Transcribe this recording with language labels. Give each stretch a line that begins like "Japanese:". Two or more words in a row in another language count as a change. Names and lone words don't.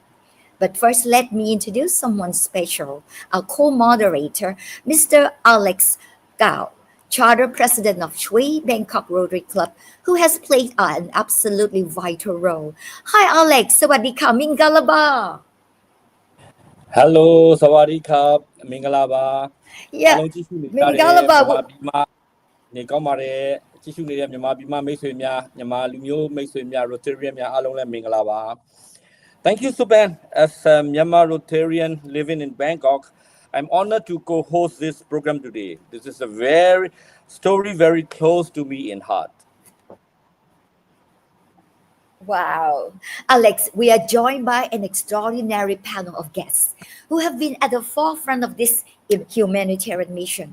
English: But first, let me introduce someone special, our co-moderator, Mr. Alex Kaung, Charter President of Shui Bangkok Rotary Club, who has played an absolutely vital role. Hi, Alex. Sawadika, Mingalaba.
Thai: Hello สวัสดีครับမင်္ဂလာပါ Yeah
Burmese: အားလုံးကြည့်ရှုနေကြတဲ့ Mingalaba မြန်မာပြည်မှာနေကောင်းပါတယ်ကြည့်ရှုနေတဲ့မြန်မာပြည်မှာမိတ်ဆွေများမြန်မာလူမျိုးမိတ်ဆွေများ Rotarian များအားလုံးလည်းမင်္ဂလာပါ
English: Thank you Supan. As a Myanmar Rotarian living in Bangkok, I'm honored to co-host this program today. This is a story very close to me in heart. Wow. Alex, we are joined by an extraordinary panel of guests who have been at the forefront of this humanitarian mission.